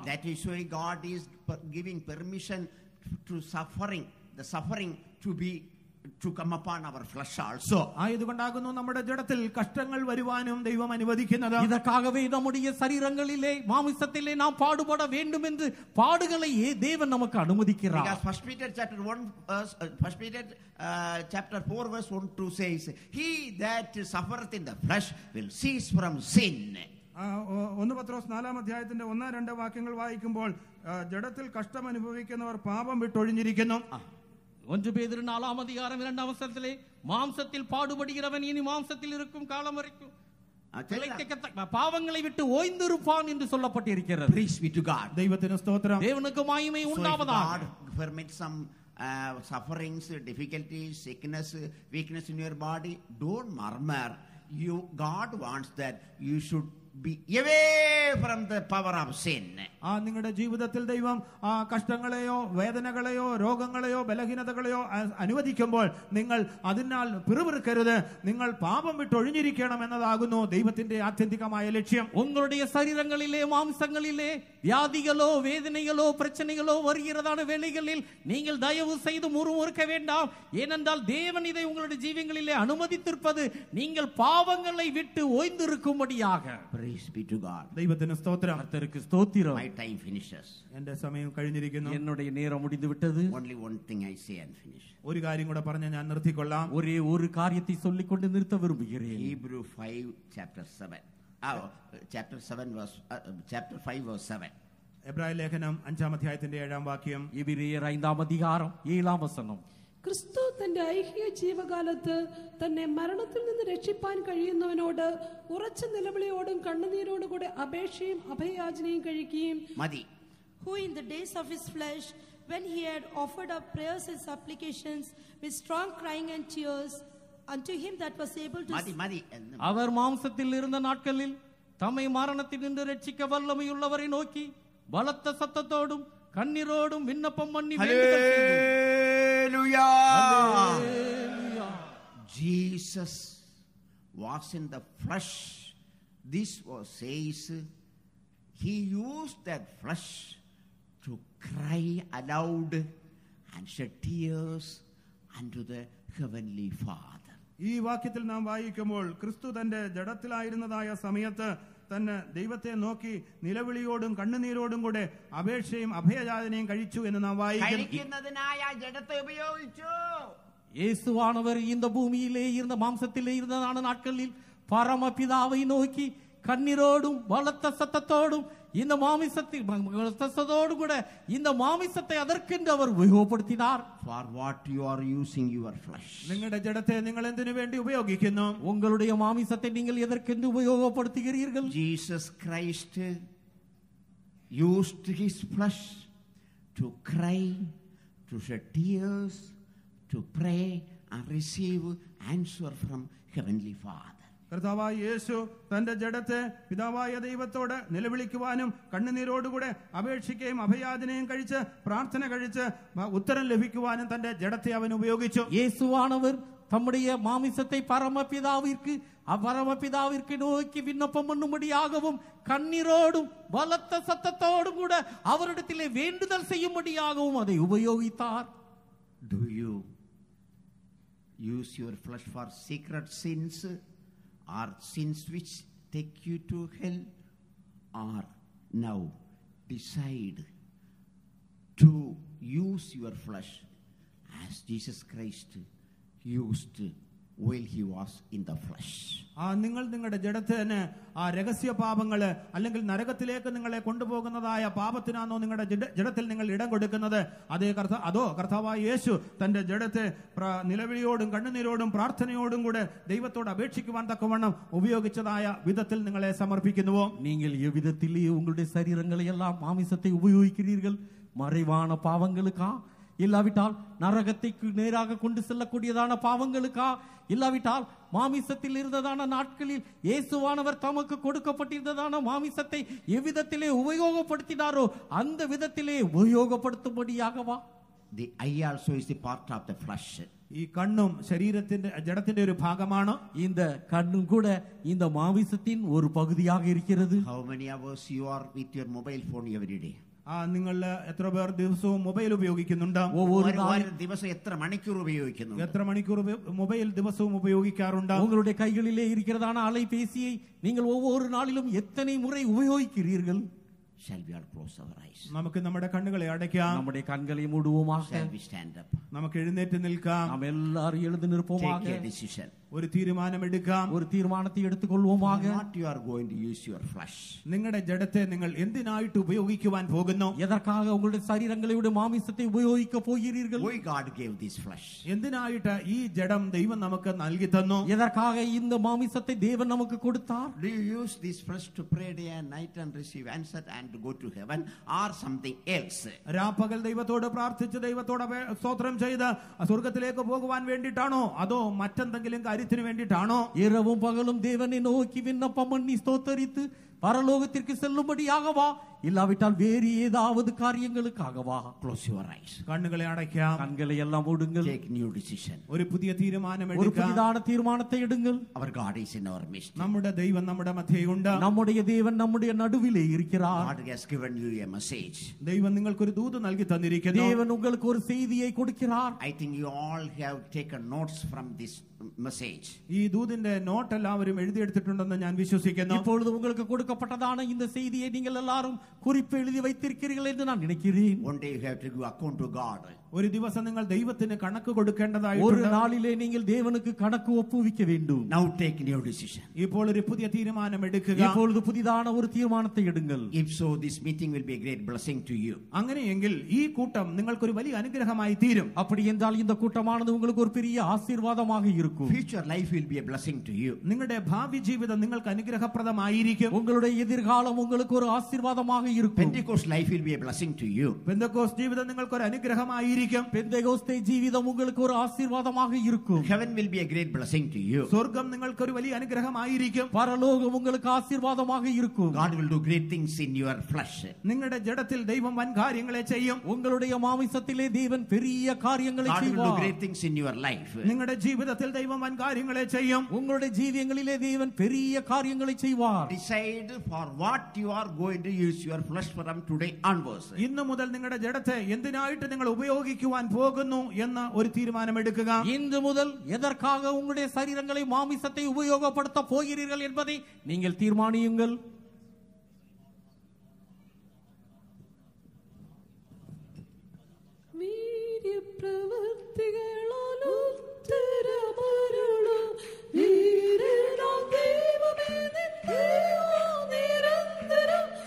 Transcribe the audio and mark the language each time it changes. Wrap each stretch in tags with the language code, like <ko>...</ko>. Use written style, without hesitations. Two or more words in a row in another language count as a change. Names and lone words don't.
<en>That is why God is giving permission to the suffering to come upon our flesh also.</en> <ml>ആയതുകൊണ്ടാകുന്നു നമ്മുടെ ജഡത്തിൽ കഷ്ടങ്ങൾ വരുവാനും ദൈവം അനുവദിക്കുന്നത്.</ml> <ta>இதற்காகவே நம்முடைய சரீரங்களிலே மாமிசத்திலே நாம் பாடுபட வேண்டும் என்று பாடுகளை தேவன் நமக்கு அனுமதிக்கிறார்.</ta> <en>Because 1 Peter chapter 4 verse 1-2 says, he that suffereth in the flesh will cease from sin.</en> <ml>1 പത്രോസ് 4-ാം അധ്യായത്തിന്റെ 1-2 വാക്യങ്ങൾ വായിക്കുമ്പോൾ ജഡത്തിൽ കഷ്ടം അനുഭവിക്കുന്നവർ പാപം വിട്ടൊഴിഞ്ഞിരിക്കുന്നു.</ml> <ta>1 பேதுரு 4-ஆம் அதிகாரம் 2-ஆம் வசனத்திலே மாம்சத்தில் பாடுபடுகிறவன் இனி மாம்சத்தில் இருக்கும் காலம் வரைக்கும் பாவங்களை விட்டு ஓய்ந்திருப்பான் என்று சொல்லப்பட்டிருக்கிறது.</ta> <en>Praise be to God.</en> <ml>ദൈവത്തിന് സ്തോത്രം.</ml> <ta>தேவனுக்கு மகிமை உண்டாவதாக.</ta> <en>God permits some sufferings, difficulties, sickness, weakness in your body. Don't murmur. God wants that you should be away from the power of sin.</en> <ml>നിങ്ങളുടെ ജീവിതത്തിൽ ദൈവം കഷ്ടങ്ങളെയോ വേദനകളെയോ രോഗങ്ങളെയോ ബലഹീനതകളെയോ അനുവദിക്കുമ്പോൾ നിങ്ങൾ അതിനാൽ പിറുപിറുക്കരുത്, നിങ്ങൾ പാപം വിട്ടൊഴിഞ്ഞിരിക്കണം എന്നതാകുന്നു ദൈവത്തിന്റെ ആത്യന്തികമായ ലക്ഷ്യം.</ml> <ta>உங்களுடைய சரீரங்களிலே மாம்சங்களிலே வியாதிகளோ வேதனைகளோ பிரச்சனைகளோ வருகிறதான வேளைகளில் நீங்கள் தயவு செய்து முறுமுறுக்க வேண்டாம். ஏனென்றால் தேவன் இதை உங்களுடைய ஜீவங்களிலே அனுமதித்திருப்பது நீங்கள் பாவங்களை விட்டு ஓய்ந்திருக்கும்படியாக.</ta> <en>Praise be to God.</en> <ml>ദൈവത്തിന് സ്തോത്രം.</ml> <ta>கர்த்தருக்கு ஸ்தோத்திரம்.</ta> <en>My time finishes.</en> <ml>എന്റെ സമയം കഴിഞ്ഞിരിക്കുന്നു.</ml> <ta>என்னுடைய நேரம் முடிந்து விட்டது.</ta> <en>Only one thing I say and finish.</en> <ml>ഒരു കാര്യം കൂടെ പറഞ്ഞ് ഞാൻ നിർത്തിക്കൊള്ളാം.</ml> <ta>ஒரே ஒரு காரியத்தை சொல்லிக்கொண்டு நிறுத்த விரும்புகிறேன்.</ta> <en>Hebrew 5 chapter 7. Chapter 5 verse 7.</en> <ml>എബ്രായ ലേഖനം 5-ാം അധ്യായത്തിന്റെ 7-ാം വാക്യം.</ml> <ta>எபிரேயர் 5ஆம் அதிகாரம் 7ஆம் வசனம்.</ta> <ml>ക്രിസ്തു തന്റെ ഐഹിക ജീവകാലത്ത് തന്നെ മരണത്തിൽ നിന്ന് രക്ഷിപ്പാൻ കഴിയുന്നവനോട് ഉറച്ച നിലവിളിയോടും കണ്ണുനീരോടും കൂടെ അപേക്ഷയും അഭയയാചനയും കഴിക്കുകയും Madi.</ml> <en>Who in the days of his flesh, when he had offered up prayers and supplications with strong crying and tears unto him that was able to Madi.</en> <ta>அவர் மாம்சத்தில் இருந்த நாட்களில் தம்மை மரணத்தினின்று ரட்சிக்க வல்லமையுள்ளவரை நோக்கி பலத்த சத்தத்தோடும் கண்ணீரோடும் விண்ணப்பம் பண்ணி வேண்டுதல் செய்து.</ta> <en>Hallelujah. Jesus was in the flesh. This says he used that flesh to cry aloud and shed tears unto the heavenly Father.</en> <ml>ഈ വാക്യത്തിൽ നാം വായിക്കുമ്പോൾ ക്രിസ്തു തന്റെ ജഡത്തിലായിരുന്നതായ സമയത്ത് തന്നെ ദൈവത്തെ നോക്കി നിലവിളിയോടും കണ്ണുനീരോടും കൂടെ അപേക്ഷയും അഭയയാചനയും കഴിച്ചു എന്ന് നാം വായിക്കുന്നു.</ml> <ta>இயேசுவானவர் இந்த பூமியிலே இருந்த மாம்சத்திலே இருந்ததான நாட்களில் பரமபிதாவை நோக்கி கண்ணீரோடும் பலத்த சத்தத்தோடும் இந்த மாமிசத்தோடு கூட இந்த மாமிசத்தை அதற்கென்று அவர் உபயோகப்படுத்தினார்.</ta> <en>For what you are using your flesh?</en> <ml>നിങ്ങളുടെ ജഡത്തെ നിങ്ങൾ എന്തിനു വേണ്ടി ഉപയോഗിക്കുന്നു?</ml> <ta>உங்களுடைய மாமிசத்தை நீங்கள் எதற்கென்று உபயோகப்படுத்துகிறீர்கள்?</ta> <en>Jesus Christ used his flesh to cry, to shed tears, to pray and receive answer from Heavenly Father.</en> <ml>കർത്താവായ യേശു തന്റെ ജഡത്തെ പിതാവായ ദൈവത്തോട് നിലവിളിക്കുവാനും കണ്ണുനീരോടുകൂടെ അപേക്ഷിക്കുകയും അഭയാചനയും കഴിച്ച് പ്രാർത്ഥന കഴിച്ച് ഉത്തരം ലഭിക്കുവാനും തന്റെ ജഡത്തെ അവൻ ഉപയോഗിച്ചു.</ml> <ta>இயேசுவானவர் தம்முடைய மாமிசத்தை பரமபிதாவிற்கு நோக்கி விண்ணப்பம் பண்ணும்படியாகவும் கண்ணீரோடும் பலத்த சத்தத்தோடும் கூட அவரிடத்திலே வேண்டுதல் செய்யும்படியாகவும் அதை உபயோகித்தார்.</ta> <en>Do you use your flesh for secret sins or sins which take you to hell? Or now decide to use your flesh as Jesus Christ used while he was in the flesh.</en> <ml>നിങ്ങൾ നിങ്ങളുടെ ജഡത്തെ തന്നെ ആ രഹസ്യ പാപങ്ങള് അല്ലെങ്കിൽ നരകത്തിലേക്ക് നിങ്ങളെ കൊണ്ടുപോകുന്നതായ പാപത്തിനാണോ നിങ്ങളുടെ ജഡത്തിൽ നിങ്ങൾ ഇടം കൊടുക്കുന്നത്? അതോ കർത്താവായ യേശു തന്റെ ജഡത്തെ നിലവിളിയോടും കണ്ണുനീരോടും പ്രാർത്ഥനയോടും കൂടെ ദൈവത്തോട് അപേക്ഷിക്കുവാൻ തക്കവണ്ണം ഉപയോഗിച്ചതായ വിധത്തിൽ നിങ്ങളെ സമർപ്പിക്കുന്നുവോ?</ml> <ta>நீங்கள் எவ்விதத்திலே உங்களுடைய சரீரங்களை எல்லாம் மாமிசத்தை உபயோகிக்கிறீர்கள்? மறைவான பாவங்களுக்கா, இல்லாவிட்டால் நரகத்தைக்கு நேராக கொண்டு செல்லக்கூடியதான பாவங்களுக்கா, இல்லாவிட்டால் மாமிசத்தில் இருந்ததான நாட்களில் இயேசுவானவர் தமக்கு கொடுக்கப்பட்டிருந்ததான மாமிசத்தை எவ்விதத்திலே உபயோகப்படுத்தினாரோ அந்த விதத்திலே உபயோகப்படுத்தும்படியாகவா?</ta> <en>The eye also is the part of the flesh.</en> <ml>ഈ കണ്ണും ശരീരത്തിന്റെ ജഡത്തിന്റെ ഒരു ഭാഗമാണ്.</ml> <ta>இந்த கண்ணும் கூட இந்த மாமிசத்தின் ஒரு பகுதியாக இருக்கிறது.</ta> <en>How many hours you are with your mobile phone every day?</en> <ml>നിങ്ങൾ എത്ര പേർ ദിവസവും മൊബൈൽ ഉപയോഗിക്കുന്നുണ്ട്? ദിവസം എത്ര മണിക്കൂർ ഉപയോഗിക്കുന്നു? എത്ര മണിക്കൂർ മൊബൈൽ ദിവസവും ഉപയോഗിക്കാറുണ്ട്?</ml> <ta>உங்களுடைய கைகளிலே இருக்கிறதான அலைபேசியை நீங்கள் ஒவ்வொரு நாளிலும் எத்தனை முறை உபயோகிக்கிறீர்கள்?</ta> <en>Shall we all close our eyes?</en> <ml>നമുക്ക് നമ്മുടെ കണ്ണുകളെ അടയ്ക്കാം.</ml> <ta>நம்முடைய கண்களை மூடுவோமாக.</ta> <en>Shall we stand up?</en> <ml>നമുക്ക് എഴുന്നേറ്റ് നിൽക്കാം.</ml> <ta>நாம் எல்லாரும் எழுந்து நிற்போமாக.</ta> <en>Take a decision.</en> <ml>ഒരു തീരുമാനമെടുക്കാം.</ml> <ta>ஒரு தீர்மானத்தை எடுத்துக்கொள்வோமாக.</ta> <en>What you are going to use your flesh?</en> <ml>നിങ്ങളുടെ ജഡത്തെ നിങ്ങൾ എന്തിനായിട്ട് ഉപയോഗിക്കുവാൻ പോകുന്നു?</ml> <ta>எதற்காக உங்களுடைய சரீரங்களுடைய மாமிசத்தை உபயோகிக்க போகிறீர்கள்?</ta> <en>Why God gave this flesh?</en> <ml>എന്തിനായിട്ട് ഈ ജഡം ദൈവം നമുക്ക് നൽകി തന്നു?</ml> <ta>எதற்காக இந்த மாமிசத்தை தேவன் நமக்கு கொடுத்தார்?</ta> <en>Do you use this flesh to pray day and night and receive answer and to go to heaven, or something else?</en> <ml>രാപ്പകൽ ദൈവത്തോട് പ്രാർത്ഥിച്ച് ദൈവത്തോട് സ്തോത്രം ചെയ്ത് സ്വർഗത്തിലേക്ക് പോകുവാൻ വേണ്ടിയിട്ടാണോ അതോ മറ്റെന്തെങ്കിലും കാര്യത്തിന് വേണ്ടിയിട്ടാണോ?</ml> <ta>இரவும் பகலும் தேவனை நோக்கி விண்ணப்பம் பண்ணி ஸ்தோத்தரித்து பரலோகத்திற்கு செல்லும்படியாகவா, இல்லாவிட்டால் வேறு ஏதாவது காரியங்களுக்காகவா?</ta> <en>Close your eyes.</en> <ml>കണ്ണുകളെ അടയ്ക്കാം.</ml> <ta>கண்களை எல்லாம் மூடுங்கள்.</ta> <en>Take new decision.</en> <ml>ഒരു പുതിയ തീരുമാനം</ml> <ta>ஒரு</ta> <ml>എടുക്കാം.</ml> <ta>புதிதான தீர்மானத்தை எடுங்கள்.</ta> <en>Our God is in our midst.</en> <ml>നമ്മുടെ ദൈവം നമ്മുടെ മധ്യയുണ്ട്.</ml> <ta>நம்முடைய தேவன் நம்முடைய நடுவிலே இருக்கிறார்.</ta> <en>God has given you a message.</en> <ml>ദൈവം നിങ്ങൾക്കൊരു ദൂത് നൽകി തന്നിരിക്കുന്നു.</ml> <ta>தேவன் உங்களுக்கு ஒரு செய்தியை கொடுக்கிறார்.</ta> <en>I think you all have taken notes from this message.</en> <ml>ഈ ദൂതിന്റെ നോട്ട് എല്ലാവരും എഴുതിയെടുത്തിട്ടുണ്ടെന്ന് ഞാൻ വിശ്വസിക്കുന്നു.</ml> <ta>இப்பொழுது உங்களுக்கு கொடுக்கப்பட்டதான இந்த செய்தியை நீங்கள் எல்லாரும் குறிப்பு எழுதி வைத்திருக்கிறீர்கள் என்று நான் நினைக்கிறேன்.</ta> <en>One day you have to give account to God.</en> <ml>ഒരു ദിവസം നിങ്ങൾ ദൈവത്തിന് കണക്ക്</ml> <ta>ஒரு</ta> <ml>കൊടുക്കേണ്ടതായിട്ടുണ്ട്.</ml> <ta>நாளிலே நீங்கள் தேவனுக்கு கணக்கு ஒப்புவிக்க வேண்டும்.</ta> <en>Now take new decision.</en> <ml>ഇപ്പോൾ ഒരു പുതിയ തീരുമാനം എടുക്കുക.</ml> <ta>இப்பொழுது புதிதான ஒரு தீர்மானத்தை எடுங்கள்.</ta> <en>If so, this meeting will be a great blessing to you.</en> <ml>അങ്ങനെയെങ്കിൽ ഈ കൂട്ടം നിങ്ങൾക്കൊരു വലിയ അനുഗ്രഹമായി തീരും.</ml> <ta>அப்படி என்றால் இந்த கூட்டமானது உங்களுக்கு ஒரு பெரிய ஆசீர்வாதமாக இருக்கும்.</ta> <en>Future life will be a blessing to you.</en> <ml>നിങ്ങളുടെ ഭാവി ജീവിതം നിങ്ങൾക്ക് അനുഗ്രഹപ്രദമായിരിക്കും.</ml> <ta>உங்களுடைய எதிர்காலம் உங்களுக்கு ஒரு ஆசீர்வாதமாக இருக்கும்.</ta> <en>Pentecost life will be a blessing to you.</en> <ml>പെന്തക്കോസ്ത് ജീവിതം നിങ്ങൾക്ക് ഒരു അനുഗ്രഹമായിരിക്കും.</ml> <ta>பெந்தெகோஸ்தே ஜீவிதம் உங்களுக்கு ஒரு ஆசீர்வாதமாக இருக்கும்.</ta> <en>Heaven will be a great blessing to you.</en> <ml>സ്വർഗം നിങ്ങൾക്ക് ഒരു വലിയ അനുഗ്രഹമായിരിക്കും.</ml> <ta>பரலோகம் உங்களுக்கு ஆசீர்வாதமாக இருக்கும்.</ta> <en>God will do great things in your flesh.</en> <ml>നിങ്ങളുടെ ജഡത്തിൽ ദൈവം വൻ കാര്യങ്ങളെ ചെയ്യും.</ml> <ta>உங்களுடைய மாமிசத்திலே தேவன் பெரிய காரியங்களை</ta> <en>God will do</en> <ta>செய்வார்.</ta> <en>great things in your life.</en> <ml>നിങ്ങളുടെ ജീവിതത്തിൽ ദൈവം വൻ കാര്യങ്ങളെ ചെയ്യും.</ml> <ta>உங்களுடைய ஜீவியங்களிலே தேவன் பெரிய காரியங்களை செய்வார்.</ta> <en>Decide for what you are going to use your flesh from today onwards.</en> <ml>ഇന്നു മുതൽ നിങ്ങളുടെ ജഡത്തെ എന്തിനായിട്ട് നിങ്ങൾ ഉപയോഗിക്കുവാൻ പോകുന്നു എന്ന ഒരു തീരുമാനമെടുക്കുക.</ml> <ta>இன்று முதல் எதற்காக உங்களுடைய சரீரங்களை மாமிசத்தை உபயோகப்படுத்த போகிறீர்கள் என்பதை நீங்கள் தீர்மானியுங்கள்.</ta> <ml>വീര്യപ്രവൃത്തികളാൽ ഉത്തരമരുളും വീരനാം ദൈവമേ നിൻ ദയ നിരന്തരം.</ml>